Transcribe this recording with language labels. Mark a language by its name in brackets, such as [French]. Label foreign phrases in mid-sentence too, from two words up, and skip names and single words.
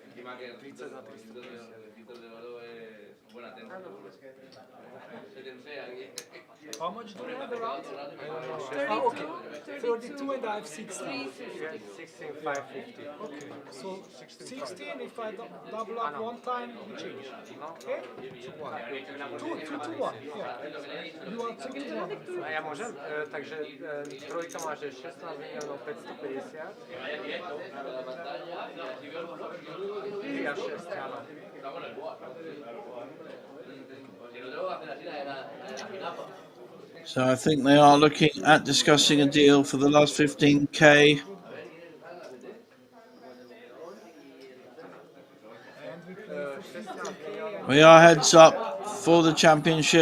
[Slovak] 30 na 350. [Spanish] Víctor de Oro es un buen atento. Se tensea aquí. [English] How much do we have around? I don't know. 32, Ah, okay. 32 and I have 16. 350. Yeah, 16, 550. Okay, so 16, 16, if I double up one time, we change. Okay? 2 to 1. Yeah. You are 2 to 1. [Slovak] A ja môžem? Takže trojka máš 16 miliónov 550. 3 a 6, áno. [English] So I think they are looking at discussing a deal for the last 15k. We are heads up for the championship.